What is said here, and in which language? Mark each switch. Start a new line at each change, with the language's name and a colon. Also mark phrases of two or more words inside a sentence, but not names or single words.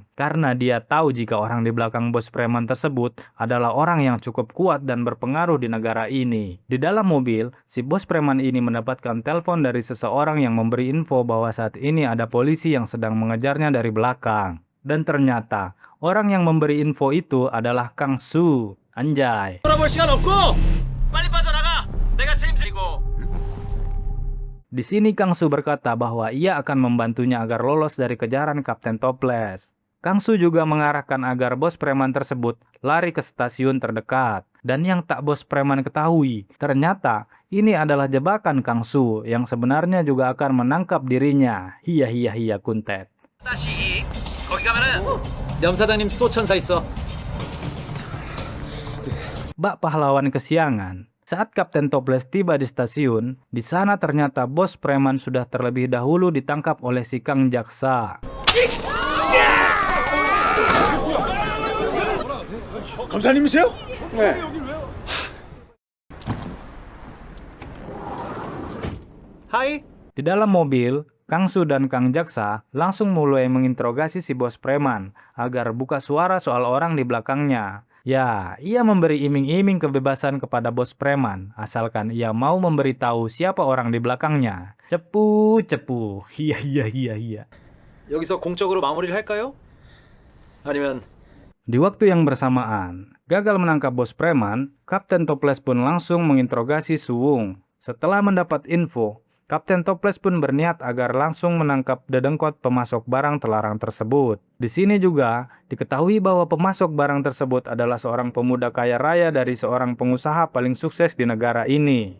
Indonesian: Karena dia tahu jika orang di belakang bos preman tersebut adalah orang yang cukup kuat dan berpengaruh di negara ini. Di dalam mobil, si bos preman ini mendapatkan telepon dari seseorang yang memberi info bahwa saat ini ada polisi yang sedang mengejarnya dari belakang. Dan ternyata, orang yang memberi info itu adalah Kang Su. Anjay.
Korean: 돌아볼 시간 없고 빨리 빠져나가. 내가 책임지고.
Indonesian: Di sini Kang Su berkata bahwa ia akan membantunya agar lolos dari kejaran Kapten Toples. Kang Su juga mengarahkan agar bos preman tersebut lari ke stasiun terdekat. Dan yang tak bos preman ketahui, ternyata ini adalah jebakan Kang Su yang sebenarnya juga akan menangkap dirinya. Hiya kuntet.
Korean: 다시 거기 가면은 염 사장님 수호천사 있어.
Indonesian: Bak pahlawan kesiangan. Saat Kapten Toples tiba di stasiun, di sana ternyata bos preman sudah terlebih dahulu ditangkap oleh si Kang Jaksa.
Korean: 감사님이세요? 네. 하이.
Indonesian: Di dalam mobil, Kang Su dan Kang Jaksa langsung mulai menginterogasi si bos preman agar buka suara soal orang di belakangnya. Ya, ia memberi iming-iming kebebasan kepada bos preman, asalkan ia mau memberitahu siapa orang di belakangnya. Cepu. Iya.
Korean: 여기서 공적으로 마무리를 할까요? 아니면
Indonesian: Di waktu yang bersamaan, gagal menangkap bos preman, Kapten Toples pun langsung menginterogasi Su Wung. Setelah mendapat info, Kapten Toples pun berniat agar langsung menangkap dedengkot pemasok barang terlarang tersebut. Di sini juga diketahui bahwa pemasok barang tersebut adalah seorang pemuda kaya raya dari seorang pengusaha paling sukses di negara ini.